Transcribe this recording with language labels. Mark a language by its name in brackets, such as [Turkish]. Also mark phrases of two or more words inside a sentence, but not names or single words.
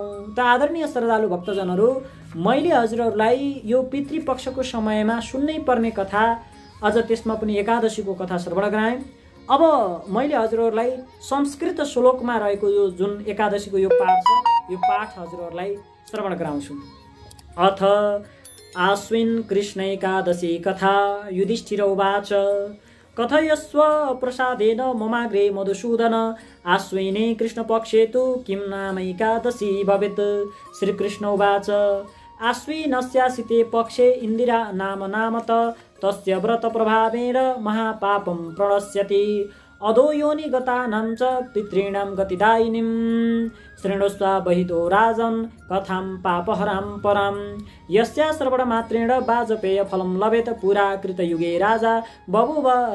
[Nepali] त आदरणीय श्रद्धालु भक्तजनहरू, मैले हजुरहरूलाई यो पितृपक्षको समयमा सुन्नै पर्ने कथा, अझ त्यसमा पनि एकादशीको कथा श्रवण गराएँ। अब मैले हजुरहरूलाई संस्कृत श्लोकमा रहेको यो जुन एकादशीको यो पाठ छ, यो पाठ हजुरहरूलाई श्रवण गराउँछु। [Sanskrit] अथ आश्विन कृष्ण एकादशी कथा। युधिष्ठिर उवाच कथयस्व प्रसादेन ममाग्रे मधुसूदन आश्विने कृष्णपक्षे तु किं नाम एकादशी भवेत्। श्रीकृष्ण उवाच आश्विनस्यासिते पक्षे इन्दिरा नाम नामत तस्य व्रत प्रभावेण महापापं प्रणश्यति अधो योनि गतानां च पितॄणां गतिदायिनीं शृणुस्व बहितो राजन् कथां पापहरां परां यस्या श्रवणमात्रेण वाजपेय फलं लभेत पुरा कृतयुगे राजा बभूव